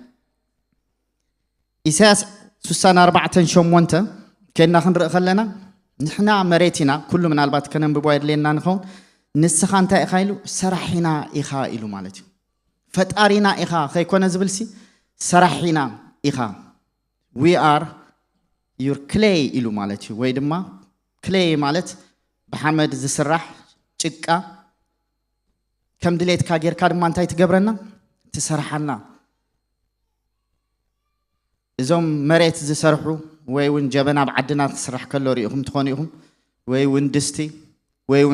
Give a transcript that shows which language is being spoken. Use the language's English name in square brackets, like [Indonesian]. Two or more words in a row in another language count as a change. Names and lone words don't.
[Tigrinya] ኢሳያስ 64:8 ከና ክንርኢ ከለና ንሕና መሬቲና ኩሉ ምናልባት ከነንብቦ አይደለና ንኸውን ንስኻ እንታይ ኢኻ ኢሉ ሰራሒና ኢኻ ኢሉ ማለት እዩ ፈጣሪና ኢኻ ከይኮነ ዝብልሲ ሰራሒና ኢኻ [English] we are your clay [Tigrinya] ኢሉ ማለት እዩ ወይ ድማ clay ማለት በሐመድ ዝስራሕ ጭቃ ከም ድሌትካ ጌርካ ድማ እንታይ ትገብረና ትሰርሐና እዞም መሬት ዝሰርሑ ወይውን ጀበና ብዓድና ትስራሕ ከሎ ሪኢኹም ትኾኑ ኢኹም ወይውን ድስቲ ወይውን